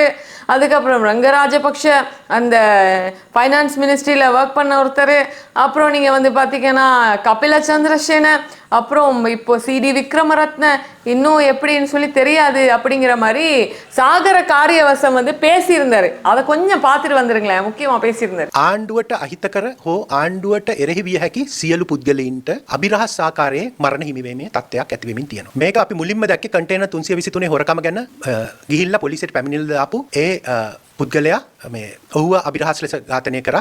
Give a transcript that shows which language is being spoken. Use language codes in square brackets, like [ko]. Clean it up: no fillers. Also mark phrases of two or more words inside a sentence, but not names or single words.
[ta] அதுக்கப்புறம் ரங்கராஜபக்ஷ அந்த [en] finance ministry [ta] ஒர்க் பண்ண ஒருத்தர், அப்புறம் நீங்கள் வந்து பார்த்தீங்கன்னா கபில சந்திரசேன, அப்புறம் இப்போ சிடி விக்ரமரத்ன, இன்னும் எப்படின்னு சொல்லி தெரியாது அப்படிங்கிற மாதிரி சாகர காரியவசம் வந்து பேசியிருந்தாரு. அதை கொஞ்சம் பார்த்துட்டு வந்துருங்களேன், முக்கியமாக பேசியிருந்தாரு. [si] ආණ්ඩුවට අහිතකර හෝ ආණ්ඩුවට එරෙහි විය හැකි සියලු පුද්ගලයින්ට අභිරහස් ආකාරයේ මරණ හිමිවීමේ තත්ත්වයක් ඇති වෙමින් තියෙනවා. මේක අපි මුලින්ම දැක්කේ කන්ටේනර් 323 හොරකම ගැන ගිහිල්ලා පොලිසියට පැමිණිල්ල දාපු ඒ පුද්ගලයා මේ ඔහුව අභිරහස් ලෙස ඝාතනය කරා.